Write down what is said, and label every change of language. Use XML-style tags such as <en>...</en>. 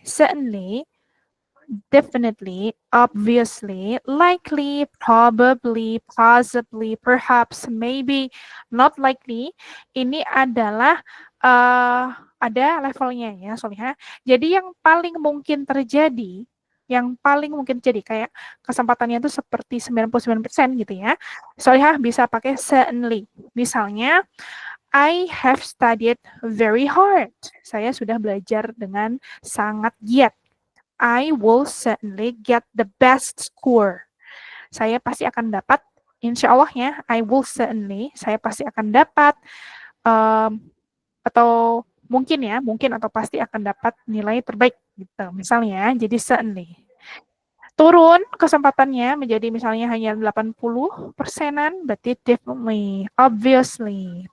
<en>Certainly, definitely, obviously, likely, probably, possibly, perhaps, maybe, not likely.</en> <id>Ini adalah ada levelnya ya, Solihah. Jadi yang paling mungkin terjadi, kayak kesempatannya itu seperti 99% gitu ya. Solihah bisa pakai certainly. Misalnya,</id> <en>I have studied very hard.</en> <id>Saya sudah belajar dengan sangat giat.</id> <en>I will certainly get the best score.</en> <id>Saya pasti akan dapat, insya Allah ya,</id> <en>I will certainly,</en> <id>saya pasti akan dapat, atau mungkin atau pasti akan dapat nilai terbaik gitu. Misalnya, jadi certainly. Turun kesempatannya menjadi misalnya hanya 80%-an, berarti definitely, obviously.</id>